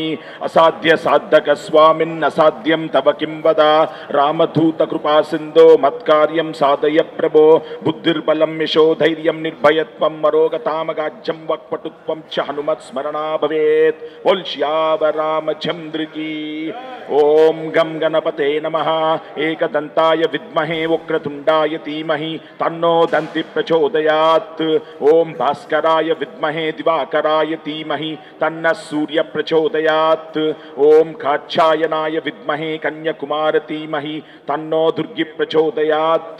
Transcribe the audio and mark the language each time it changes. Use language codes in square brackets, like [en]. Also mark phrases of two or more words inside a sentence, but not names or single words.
[sa] అసాధ్య సాధక స్వామిన్ అసాధ్యం తవ కిం వద రామదూత కృపా సింధో మత్కార్యం సాధయ ప్రభో. బుద్ధిర్బలం యశో ధైర్యం నిర్భయత్వం మరోగతామగాజ్యం వక్పటుత్వం చ హనుమత్ స్మరణా భవేత్. [hi] बोल श्याम रामचंद्र की. [sa] ओम गम गणपते नमः. एकदंताय विद्महे वक्रतुंडाय धीमहि तन्नो दन्ति प्रचोदयात्. ओम भास्कराय विद्महे दिवाकराय धीमहि तन्नः सूर्य प्रचोदयात्. ओम कात्यायनाय विद्महे कन्याकुमार धीमहि तन्नो दुर्गे प्रचोदयात्.